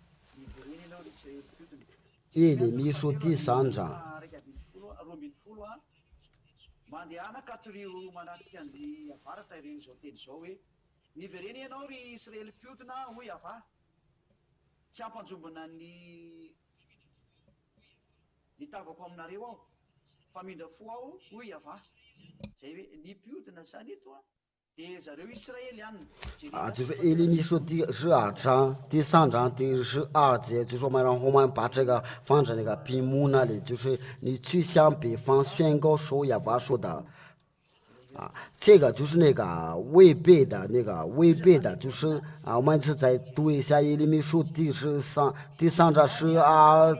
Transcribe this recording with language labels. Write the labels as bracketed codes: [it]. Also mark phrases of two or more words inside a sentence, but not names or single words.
[zh] 耶利米书第3章。 [mg] mandehanaka atoreo manatrika ny avarata ireo izao teny izao hoe nivereny ianao ry Israely mpiodina hoy ava tsy ampanjombona ny tavako aminareo aho fa mindra fo aho hoy ava zay hoe ny mpiodina zany eto a dia zareo Israely ihany [zh] 啊，就是耶利米书第12章第3章第12节，就说让我们把这个放在那个屏幕那里，就是你去向北方宣告说耶和华说的。啊，这个就是那个违背的，就是啊，我们是再读一下耶利米书第3章12